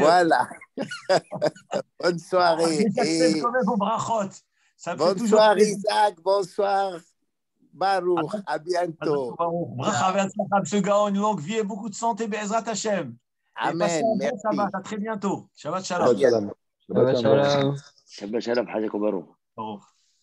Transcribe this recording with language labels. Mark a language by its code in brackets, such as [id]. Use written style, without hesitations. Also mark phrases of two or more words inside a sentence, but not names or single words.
[fr] voilà. Bonne soirée. Et... quand même vos brachot. Bonsoir Isaac, bonsoir Baruch, à bientôt. Monsieur Gaon, une longue vie et beaucoup de santé, [he] בעזרת השם. [fr] Amen, merci. Bon Shabbat, à très bientôt. [he] שבת שלום. שבת שלום. שבת שלום. שבת שלום חזק ברוך.